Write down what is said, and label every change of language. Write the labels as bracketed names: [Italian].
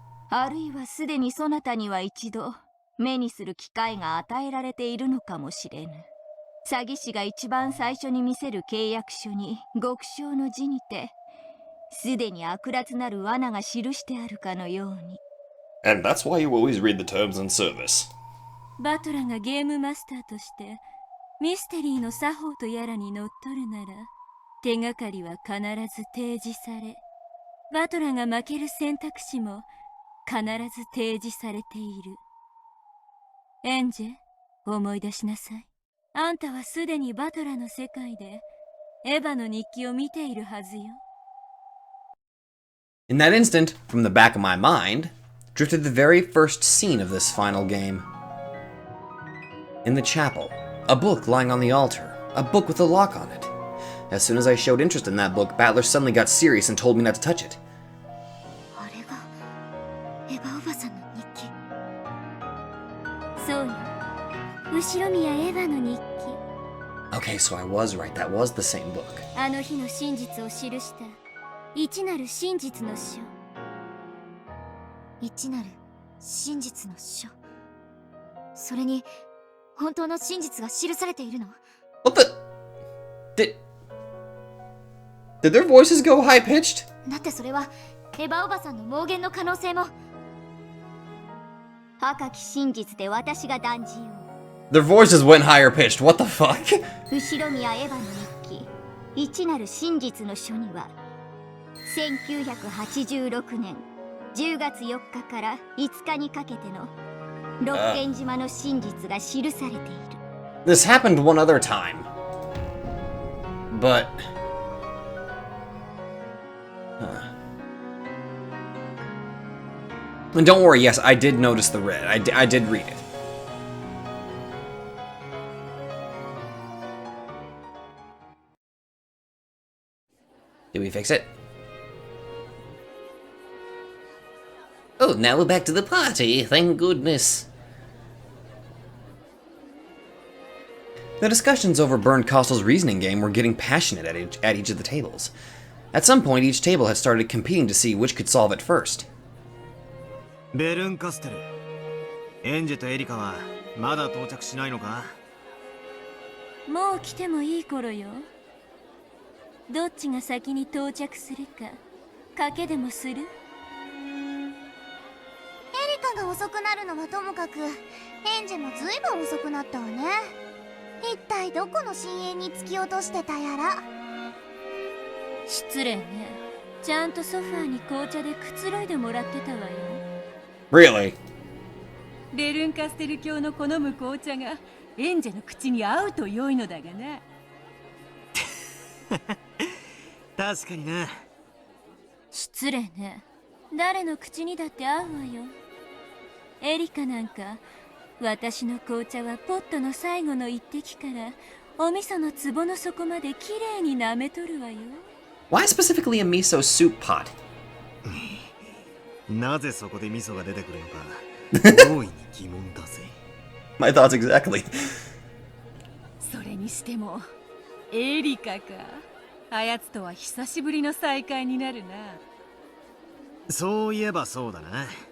[Japanese] あるいはすでにそなたには一度目にする機会が与えられているのかもしれぬ。詐欺師が一番最初に見せる契約書に極小の字にて、すでに悪辣なる罠が記してあるかのように。 [English] And that's why you always read the terms and service. [Japanese] バトラがゲームマスターとしてミステリーの作法とやらにのっとるなら、手がかりは必ず提示され、バトラが負ける選択肢も必ず提示されている。エンジェ、思い出しなさい。あんたはすでにバトラの世界でエヴァの日記を見ているはずよ。 [English] In that instant, from the back of my mind, drifted the very first scene of this final game. In the chapel, a book lying on the altar, a book with a lock on it. As soon as I showed interest in that book, Battler suddenly got serious and told me not to touch it. [Japanese] あれがエヴァおばさんの日記。そうよ。後ろ宮エヴァの日記。 [English] Okay, so I was right. That was the same book. [Japanese] あの日の真実を記した一なる真実の書。一なる真実の書。それに本当の真実が記されているの？ [English] What the? Did their voices go high-pitched? [Japanese] だってそれはエヴァおばさんの妄言の可能性も。赤き真実で私が断じよう。 [English] Their voices went higher-pitched. What the fuck? [Japanese] 後ろ宮エヴァの日記一なる真実の書には、1986年10月4日から5日にかけての六軒島の真実が記されている。 [English] This happened one other time. But... And don't worry, yes, I did notice the red. I did read it. Did we fix it? Oh, now we're back to the party, thank goodness. The discussions over Bernd Kostel's reasoning game were getting passionate at each of the tables. At some point, each table had started competing to see which could solve it first. [Japanese] ベルンカステル、エンジェとエリカはまだ到着しないのか？もう来てもいい頃よ。どっちが先に到着するか賭けでもする？エリカが遅くなるのはともかく、エンジェもずいぶん遅くなったわね。一体どこの深淵に突き落としてたやら。失礼ね。ちゃんとソファーに紅茶でくつろいでもらってたわよ。 [English] Really? [Japanese] ベルンカステル教の好む紅茶がエンジェの口に合うと良いのだがな。確かにな。失礼ね。誰の口にだって合うわよ。エリカなんか、私の紅茶はポットの最後の一滴からお味噌の壺の底まできれいに舐めとるわよ。 [English] Why specifically a miso soup pot? [Japanese] なぜそこで味噌が出てくるのか大いに疑問だぜ。 [English] My thoughts exactly. [Japanese] それにしてもエリカか。あやつとは久しぶりの再会になるな。そういえばそうだな。